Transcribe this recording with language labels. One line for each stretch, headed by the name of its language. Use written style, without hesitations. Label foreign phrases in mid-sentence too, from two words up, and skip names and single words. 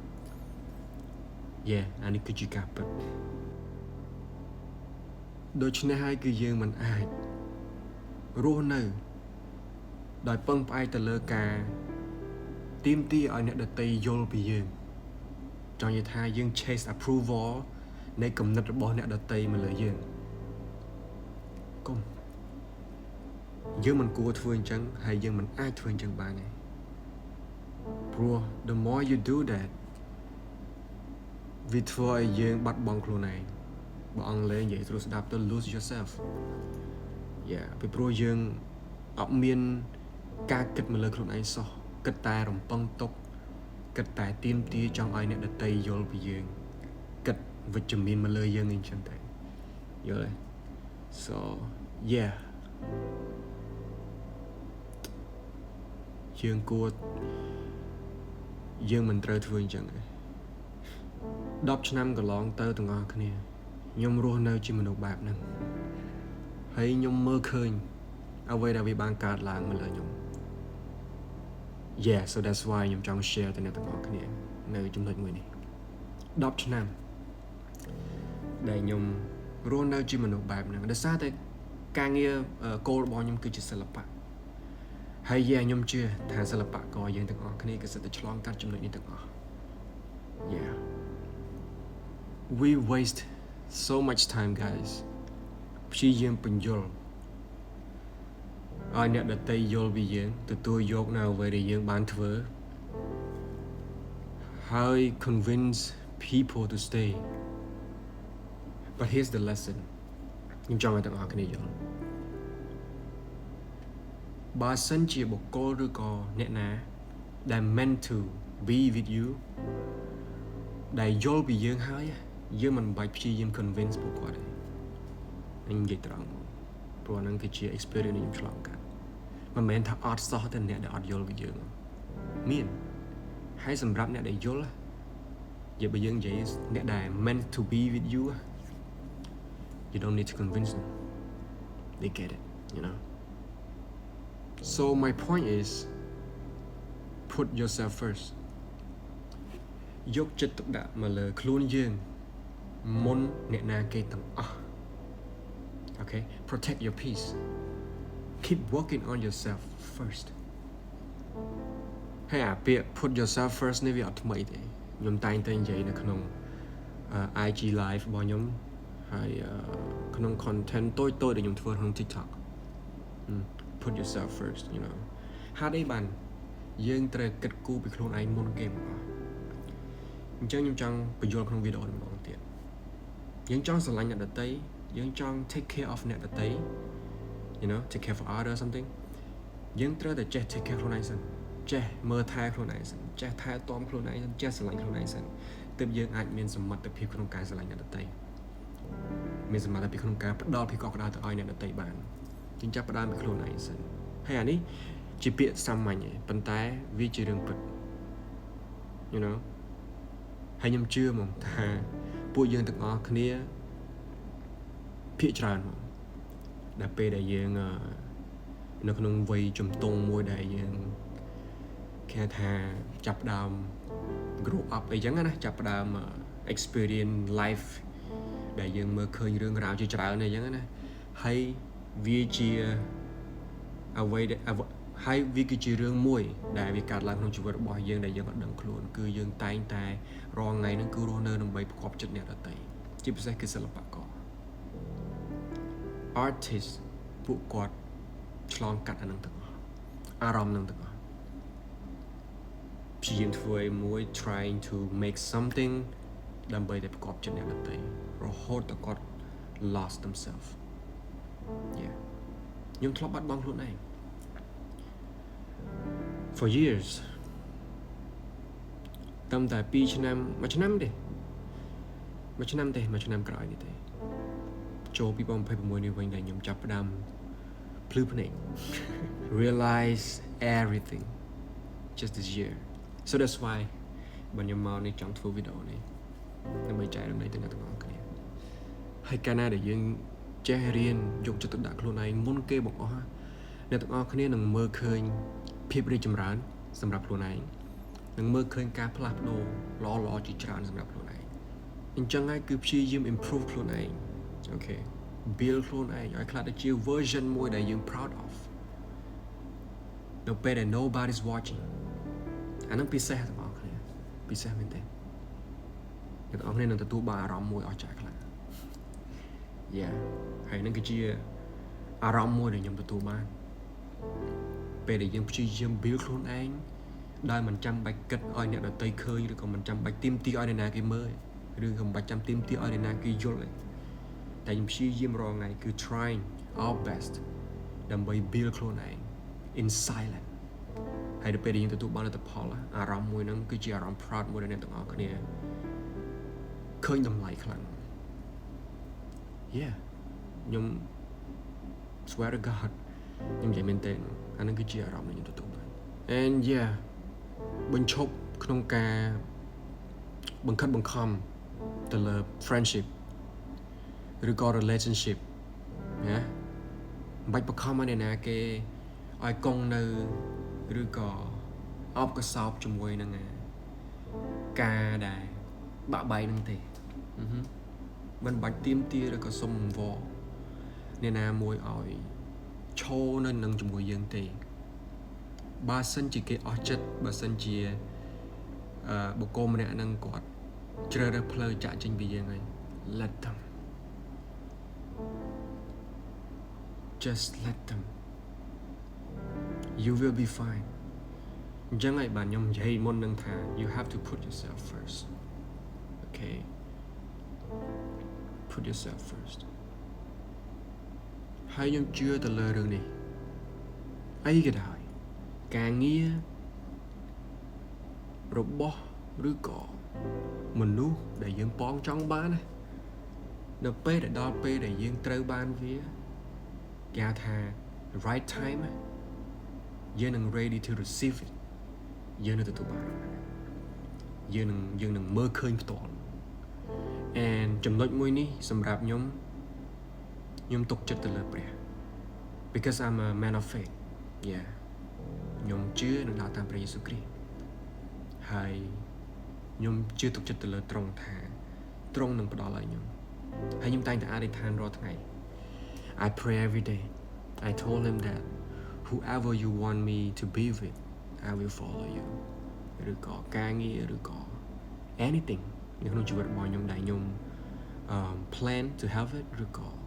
Khmer: អានេះគឺជាការពិតដូច្នេះហើយគឺយើងមិនអាចរស់នៅដោយពឹងផ្អែកទៅលើការទាមទារឲ្យអ្នកដទៃយល់ពីយើងចង់និយាយថាយើង
English: chase approval
Khmer: នៃគំនិតរបស់អ្នកដទៃមកលើយើងកុំយើងមិនគួរធ្វើអញ្ចឹងហើយយើងមិនអាចធ្វើអញ្ចឹងបានទេព្រោះ
English: the more you do that
Khmer: វាធ្វើឲ្យយើងបាត់បង់ខ្លួនឯងបើអង់គ្លេសនិយាយស្រួលស្ដាប់ទៅ
English: lose yourself
Khmer: ពីព្រោះយើងអត់មានការគិតមកលើខ្លួនឯងសោះគិតតែរំពឹងទុកគិតតែទាមទារចង់ឲ្យអ្នកដទៃយល់ពីយើងគិតវិជ្ជមានមកលើយើងអញ្ចឹងតែយល់ទេ so យើងគួរយើងមិនត្រូវធ្វើអញ្ចឹងទេ10ឆ្នាំកន្លងទៅទាំងអស់គ្នាខ្ញុំរស់នៅជាមនុស្សបែបហ្នឹងហើយខ្ញុំមើលឃើញអ្វីដែលវាបានកើតឡើងមកលើខ្ញុំ
English: Yeah so that's why
Khmer: ខ្ញុំចង់ share ទៅអ្នកទាំងអស់គ្នានៅចំណុចមួយនេះ10ឆ្នាំដែលខ្ញុំរស់នៅជាមនុស្សបែបហ្នឹងដោយសារតែការងារគោលរបស់ខ្ញុំគឺជាសិល្បៈហើយខ្ញុំជឿថាសិល្បករយើងទាំងអស់គ្នាគឺសិតតែឆ្លងកាត់ចំណុចនេះទាំងអស់
English: Yeah we waste so much time guys
Khmer: ព្យាយាមបញ្យល់ ឲ្យអ្នកដទៃយល់ពីយើងទទួលយកនៅអ្វីដែលយើងបានធ្វើហើយ
English: convince people to stay but here's the lesson
Khmer: ខ្ញុំចង់ឲ្យទាំងអស់គ្នាយល់បើសិនជាបុគ្គល ឬក៏អ្នកណាដែល
English: meant to be with you
Khmer: ដែលយល់ពីយើងហើយយើងមិនបាច់ព្យាយាម convince ពួកគាត់ទេខ្ញុំ និយាយត្រង់មកព្រោះហ្នឹងគឺជា experience ដែលខ្ញុំឆ្លងកាត់មិនមែនថាអត់សោះតែអ្នកដែលអត់យល់ ពីយើងមានហើយសម្រាប់អ្នកដែលយល់និយាយបើយើងនិយាយអ្នកដែល
English: meant to be with you you don't need to convince them they get it you know so my point is put yourself first
Khmer: យកចិត្តទុកដាក់មកលើខ្លួនយើងមុនអ្នកណាគេទាំងអស់
English: okay protect your peace keep working on yourself first
Khmer: ហើយអាពាក្យ
English: put yourself first
Khmer: នេះវាអត់ថ្មីទេខ្ញុំតែងតែនិយាយនៅក្នុង IG live របស់ខ្ញុំហើយក្នុង content តូចៗដែលខ្ញុំធ្វើក្នុង TikTok
English: put yourself first you know
Khmer: ហេតុអីបានយើងត្រូវគិតគូរពីខ្លួនឯងមុនគេមកអញ្ចឹងខ្ញុំចង់បញ្យល់ក្នុងវីដេអូនេះម្ដងទៀតយើងចង់ស្រឡាញ់ អ្នកដទៃយើងចង់
English: take care of
Khmer: អ្នកដទៃ
English: you know take care for others something
Khmer: យើងត្រូវតែចេះ
English: take care
Khmer: ខ្លួនឯងសិនចេះមើលថែខ្លួនឯងសិនចេះថែទាំខ្លួនឯងសិនចេះស្រឡាញ់ខ្លួនឯងសិនទើបយើងអាចមាន សមត្ថភាពក្នុងការស្រឡាញ់អ្នកដទៃមានសមត្ថភាពក្នុងការផ្ដល់ភាពកក់ក្ដៅទៅឲ្យអ្នកដទៃបានយើងចាប់ផ្ដើមពីខ្លួនឯងសិនហើយអានេះជាពាក្យសាមញ្ញ ទេប៉ុន្តែវាជារឿងពិត
English: you know
Khmer: ហើយខ្ញុំជឿហ្មងថាពួកយើងទាំងអស់គ្នាភាគច្រើនហ្មងដល់ពេលដែល យើងនៅក្នុងវ័យជំទង់មួយដែលយើងគេថាចាប់ផ្ដើម
English: grow up
Khmer: អីចឹងណាចាប់ផ្ដើម
English: experience life
Khmer: ដែលយើងមើលឃើញរឿងរ៉ាវជាច្រើនអីចឹងណាហើយវាជាអ្វីដែលហើយវាគឺជារឿងមួយដែលវាកើតឡើងក្នុងជីវិតរបស់យើងដែលយើងអត់ដឹងខ្លួនគឺយើងតែងតែរាល់ថ្ងៃហ្នឹងគឺរស់នៅដើម្បីប្រកបចិត្តអ្នកដទៃជាពិសេសគឺសិល្បករ artist ពួកគាត់ឆ្លងកាត់អានឹងទាំងអស់អារម្មណ៍នឹងទាំងអស់ព្យាយាមធ្វើឲ្យមួយ
English: trying to make something
Khmer: ដើម្បីតែប្រកបចិត្តអ្នកដទៃរហូតដល់គាត់
English: lost themselves yeah
Khmer: ខ្ញុំធ្លាប់បាត់បង់ខ្លួនឯង
English: for years
Khmer: តាំងតែ2ឆ្នាំ1ឆ្នាំទេ1ឆ្នាំក្រោយនេះទេចូល2026នេះវិញដែលខ្ញុំចាប់ផ្ដើមភ្លឺភ្នែក
English: realize everything just this year so that's why
Khmer: បើខ្ញុំមកនេះចង់ធ្វើវីដេអូនេះដើម្បីចែករំលែកទៅអ្នកទាំងអស់គ្នាហើយកាលណាដែលយើងចេះរៀនយកចិត្តទុកដាក់ខ្លួនឯងមុនគេបង្អស់អ្នកទាំងអស់គ្នានឹងមើលឃើញភាពរីកចម្រើនសម្រាប់ ខ្លួនឯងនឹងមើលឃើញការផ្លាស់ប្ដូរល្អៗជាច្រើនសម្រាប់ខ្លួនឯងអញ្ចឹងហើយគឺព្យាយាម improve ខ្លួនឯង okay build ខ្លួនឯងឲ្យខ្លះទៅជា version មួយដែលយើង proud of នៅពេលដែល
English: nobody's watching
Khmer: អានឹងពិសេសទាំងអស់គ្នាពិសេសមែនទេអ្នកទាំងអស់គ្នានឹងទទួលបានអារម្មណ៍មួយអស្ចារ្យខ្លាំង yeah ហើយ នឹងគឺជាអារម្មណ៍មួយដែលខ្ញុំទទួលបានពេលដែលយើងព្យាយាម build ខ្លួនឯងដោយមិនចាំបាច់គិតឲ្យអ្នកដទៃឃើញឬក៏មិនចាំបាច់ទាមទារឲ្យអ្នកណាគេមើលឬក៏មិនបាច់ចាំទាមទារឲ្យអ្នកណាគេយល់ទេតែខ្ញុំព្យាយាមរាល់ថ្ងៃគឺ
English: trying our best
Khmer: ដើម្បី build ខ្លួនឯង
English: in silence
Khmer: ហើយដល់ពេលដែលយើងទទួលបានលទ្ធផលអារម្មណ៍មួយហ្នឹងគឺជាអារម្មណ៍ proud មួយដែលអ្នកទាំងអស់គ្នាឃើញតម្លៃខ្លាំង yeah ខ្ញុំ
English: swear to God
Khmer: ខ្ញុំនិយាយមែនទេអានឹងគឺជាអារម្មណ៍ដែលខ្ញុំទទួលបាន
English: and yeah
Khmer: បញ្ឈប់ក្នុងការបង្ខិតបង្ខំទៅលើ friendship ឬក៏ relationship ណាមិនបាច់បង្ខំឲ្យអ្នកណាគេឲ្យកង់នៅឬក៏អបកសោបជាមួយនឹងការដែលបាក់បែកនឹងទេមិនបាច់ទៀមទាឬក៏សុំអង្វរអ្នកណាមួយឲ្យឈរនៅនឹងជាមួយយើងទេបើសិនជាគេអស់ចិត្តបើសិនជាបុគ្គលម្នាក់ហ្នឹងគាត់ជ្រើសរើសផ្លូវចាក់ចេញពីយើងហើយ
English: let them just let them you will be fine
Khmer: អញ្ចឹងហើយបាទខ្ញុំនិយាយមុននឹងថា
English: you have to put yourself first okay put yourself first
Khmer: ហើយខ្ញុំជឿទៅលើរឿងនេះអីក៏ដោយការងារ របស់ឬក៏មនុស្សដែលយើងប៉ងចង់បានណានៅពេលដែលដល់ពេលដែលយើងត្រូវបានវាគេហៅថា
English: right time
Khmer: យើងនឹង
English: ready to receive it
Khmer: យើងនឹងទទួលបានយើងនឹងមើលឃើញផ្ទាល់ and ចំណុចមួយនេះសម្រាប់ខ្ញុំទុកចិត្តទៅលើព្រះ
English: because I'm a man of faith yeah
Khmer: ខ្ញុំជឿនឹងដើរតាមព្រះយេស៊ូវគ្រីស្ទហើយខ្ញុំជឿទុកចិត្តទៅលើទ្រង់ថាទ្រង់នឹងផ្ដល់ឲ្យខ្ញុំហើយខ្ញុំតែងតែអធិដ្ឋានរាល់ថ្ងៃ
English: I pray every day I told him that whoever you want me to be with I will follow you
Khmer: ឬក៏ការងារឬក៏ anything នៅក្នុងជីវិតរបស់ខ្ញុំដែលខ្ញុំ
English: plan to have it
Khmer: ឬក៏